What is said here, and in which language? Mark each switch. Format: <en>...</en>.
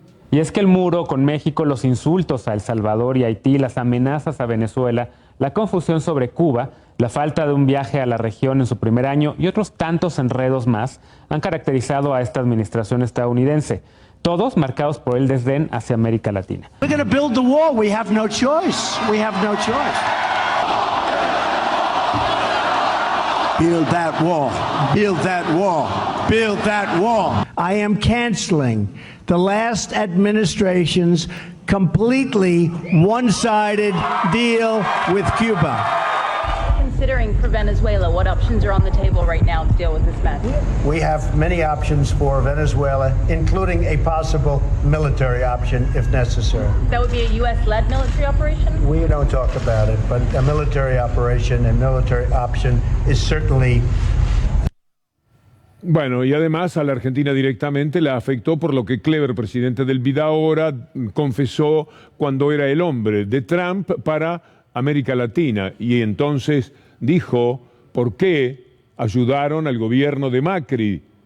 <es>Y es que el muro con México, los insultos a El Salvador y Haití, las amenazas a Venezuela, la confusión sobre Cuba, la falta de un viaje a la región en su primer año y otros tantos enredos más han caracterizado a esta administración estadounidense, todos marcados por el desdén hacia América Latina.</es> <en>We're going to build the wall. We have no choice. We have no choice. Build that wall. Build that wall. Build that wall. I am canceling the last administration's completely one-sided deal with Cuba. Considering for Venezuela, what options are on the table right now to deal with this mess? We have many options for Venezuela, including a possible military option if necessary. That would be a U.S.-led military operation? We don't talk about it, but a military operation and military option is certainly.</en> <es>Bueno, y además a la Argentina directamente la afectó por lo que Clever, presidente del Vidahora, confesó cuando era el hombre de Trump para América Latina. Y entonces dijo por qué ayudaron al gobierno de Macri.</es>